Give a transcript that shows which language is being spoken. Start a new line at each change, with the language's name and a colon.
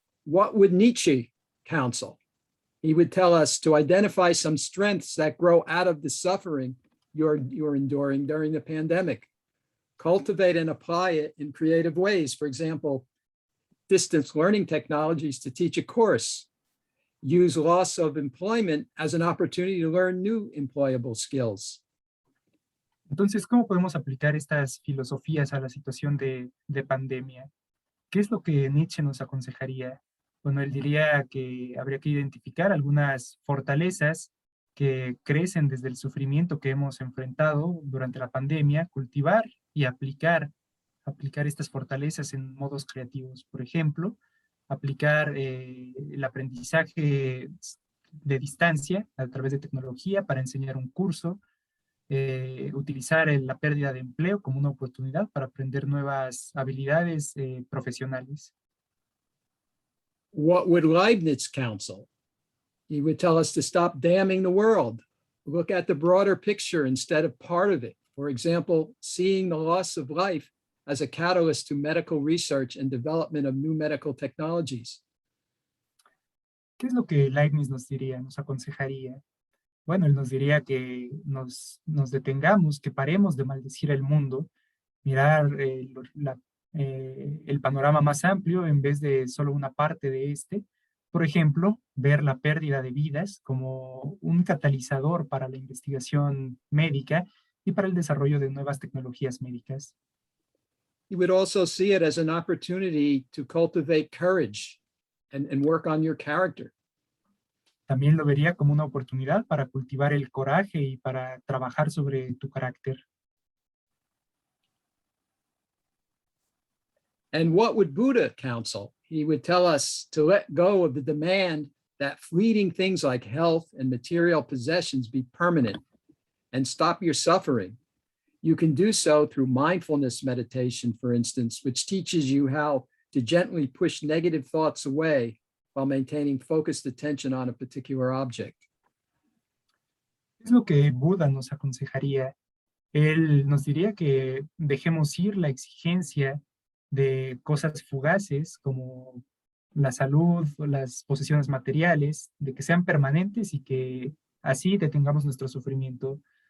English: What would Nietzsche counsel? He would tell us to identify some strengths that grow out of the suffering you're enduring during the pandemic. Cultivate and apply it in creative ways. For example, distance learning technologies to teach a course. Use loss of employment as an opportunity to learn new employable skills.
Spanish: Entonces, ¿cómo podemos aplicar estas filosofías a la situación de pandemia? ¿Qué es lo que Nietzsche nos aconsejaría? Bueno, él diría que habría que identificar algunas fortalezas que crecen desde el sufrimiento que hemos enfrentado durante la pandemia, cultivar y aplicar estas fortalezas en modos creativos. Por ejemplo, aplicar el aprendizaje de distancia a través de tecnología para enseñar un curso, utilizar la pérdida de empleo como una oportunidad para aprender nuevas habilidades profesionales.
English: What would Leibniz counsel? He would tell us to stop damning the world, look at the broader picture instead of part of it. For example, seeing the loss of life as a catalyst to medical research and development of new medical technologies.
Spanish: ¿Qué es lo que Leibniz nos diría, nos aconsejaría? Bueno, él nos diría que nos detengamos, que paremos de maldecir el mundo, mirar el panorama más amplio en vez de solo una parte de este. Por ejemplo, ver la pérdida de vidas como un catalizador para la investigación médica y para el desarrollo de nuevas tecnologías médicas.
English: You would also see it as an opportunity to cultivate courage and work on your character.
Spanish: También lo vería como una oportunidad para cultivar el coraje y para trabajar sobre tu carácter.
English: And what would Buddha counsel? He would tell us to let go of the demand that fleeting things like health and material possessions be permanent and stop your suffering. You can do so through mindfulness meditation, for instance, which teaches you how to gently push negative thoughts away while maintaining focused attention on a particular object.
Spanish: Es lo que Buda nos aconsejaría. Él nos diría que dejemos ir la exigencia de cosas fugaces como la salud o las posesiones materiales, de que sean permanentes y que así detengamos nuestro sufrimiento.